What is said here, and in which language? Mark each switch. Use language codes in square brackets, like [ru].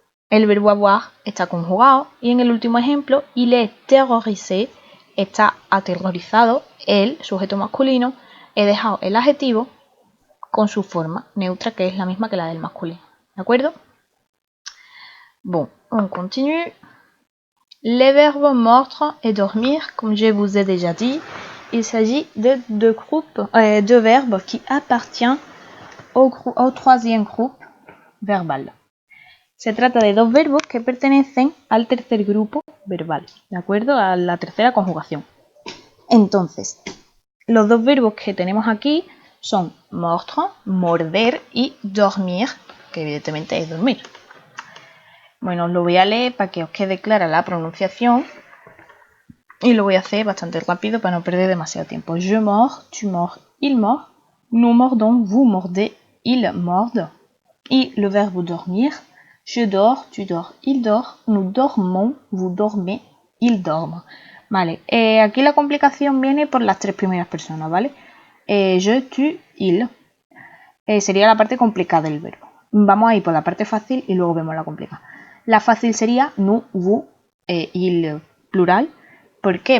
[es] El verbo avoir está conjugado. Y en el último ejemplo, [fr] il est terrorisé, [es] está aterrorizado, el sujeto masculino. He dejado el adjetivo con su forma neutra, que es la misma que la del masculino. ¿De acuerdo? [fr] Bon, on continue. Les verbes mordre et dormir, comme je vous ai déjà dit, il s'agit de deux verbes qui appartiennent au troisième groupe verbal. [es] Se trata de dos verbos que pertenecen al tercer grupo verbal, ¿de acuerdo? A la tercera conjugación. Entonces, los dos verbos que tenemos aquí son mordre, morder, y dormir, que evidentemente es dormir. Bueno, os lo voy a leer para que os quede clara la pronunciación y lo voy a hacer bastante rápido para no perder demasiado tiempo. [fr] Je mords, tu mords, il mord, nous mordons, vous mordez, il morde. Y le verbe dormir, je dors, tu dors, il dort, nous dormons, vous dormez, il dorme. [es] Vale, aquí la complicación viene por las tres primeras personas, ¿vale? Je, tu, il. Sería la parte complicada del verbo. Vamos a ir por la parte fácil y luego vemos la complicada. La fácil sería nous, vous, il plural. ¿Por qué?